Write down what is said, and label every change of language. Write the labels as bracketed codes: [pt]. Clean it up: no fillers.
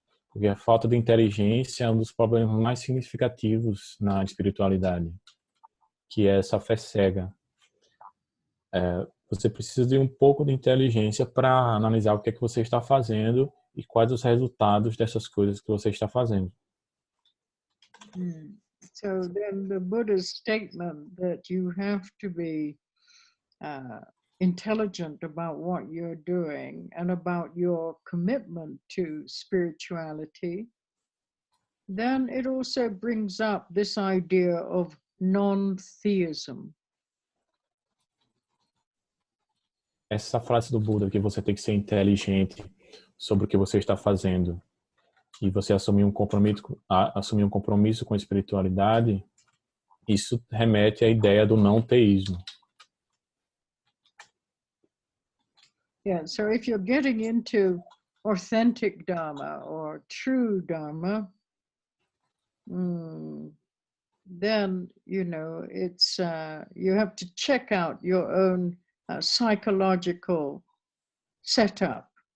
[pt] Porque a falta de inteligência é um dos problemas mais significativos na espiritualidade, que é essa fé cega. Você precisa de um pouco de inteligência para analisar o que é que você está fazendo e quais os resultados dessas coisas que você está fazendo. [en] So then the Buddha's statement that you have to be intelligent about what you're doing and about your commitment to spirituality, then it also brings up this idea of non-theism. [pt] Essa frase do Buda, que você tem que ser inteligente sobre o que você está fazendo e você assumir um compromisso com a espiritualidade, isso remete à ideia do não teísmo. [en] Yeah, so if you're getting into authentic Dharma or true Dharma, then, you know, it's, you have to check out your own psychological setup.